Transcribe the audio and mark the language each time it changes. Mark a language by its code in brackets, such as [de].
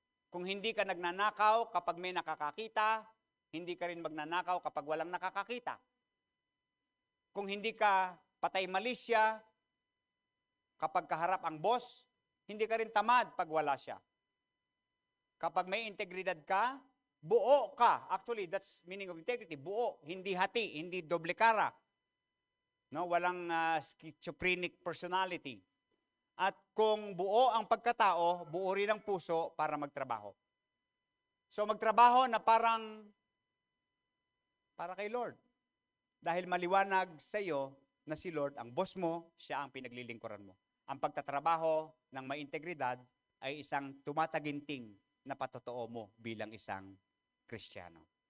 [tl] Kung hindi ka nagnanakaw kapag may nakakakita, hindi ka rin magnanakaw kapag walang nakakakita. Kung hindi ka patay malisya, kapag kaharap ang boss, hindi ka rin tamad pag wala siya. Kapag may integridad ka, buo ka. [en] Actually, that's meaning of integrity. [tl] Buo, hindi hati, hindi doble cara. No, walang schizophrenic personality. At kung buo ang pagkatao, buo rin ang puso para magtrabaho. So magtrabaho na para kay Lord. Dahil maliwanag sa iyo na si Lord, ang boss mo, siya ang pinaglilingkuran mo. Ang pagtatrabaho ng may integridad ay isang tumataginting na patotoo mo bilang isang Kristiyano.